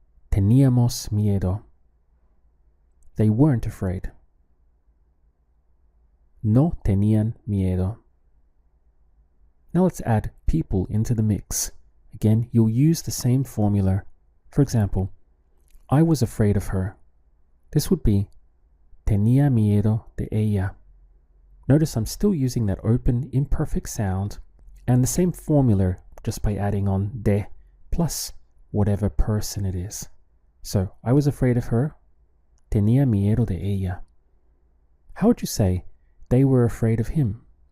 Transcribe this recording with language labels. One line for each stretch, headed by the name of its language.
Spanish: Teníamos miedo.
English: They weren't afraid.
Spanish: No tenían miedo.
English: Now let's add people into the mix. Again, you'll use the same formula. For example, I was afraid of her. This would be
Spanish: tenía miedo de ella.
English: Notice I'm still using that open imperfect sound and the same formula just by adding on de plus whatever person it is. So I was afraid of her.
Spanish: Tenía miedo de ella.
English: How would you say they were afraid of him?